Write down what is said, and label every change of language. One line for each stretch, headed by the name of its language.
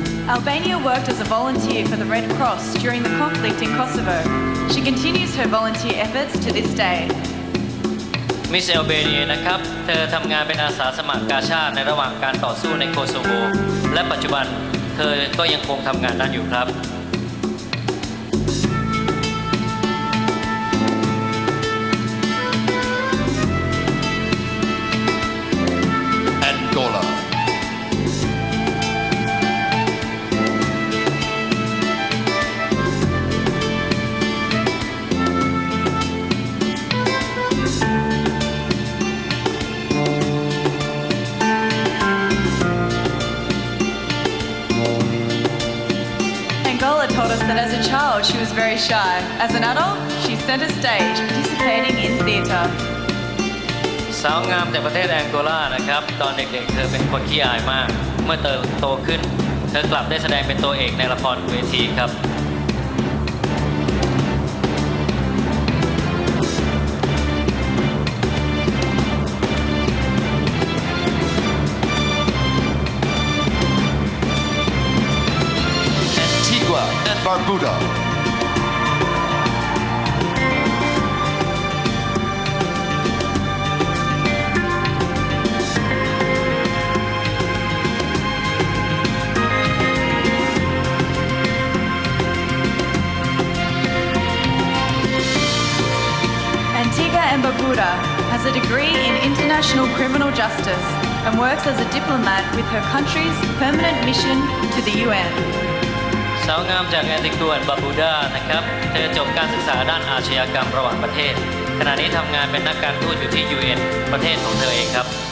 English: Albania worked as a volunteer for the Red Cross during the conflict in Kosovo. She continues her volunteer efforts to this day.
Thai: Miss Albania นะครับ เธอทำงานเป็นอาสาสมัครกาชาดในระหว่างการต่อสู้ในโคโซโว และปัจจุบันเธอก็ยังคงทำงานนั้นอยู่ครับ
English: Angola. Angola told us that as a child she was very shy. As an adult, she's centre stage, participating in theatre.
Thai: สาวงามจากประเทศแองโกลานะครับ ตอนเด็กๆ เธอเป็นคนขี้อายมาก เมื่อโตขึ้น เธอกลับได้แสดงเป็นตัวเอกในละครเวทีครับ
English: Antigua and Barbuda. Antigua and Barbuda has a degree in international criminal justice and works as a diplomat with her country's permanent mission to the UN.
Thai: สาวงามจากแอนติกัวและบาบูดานะครับ เธอจบการศึกษาด้านอาชญากรรมระหว่างประเทศ ขณะนี้ทำงานเป็นนักการทูตอยู่ที่ UN ประเทศของเธอเองครับ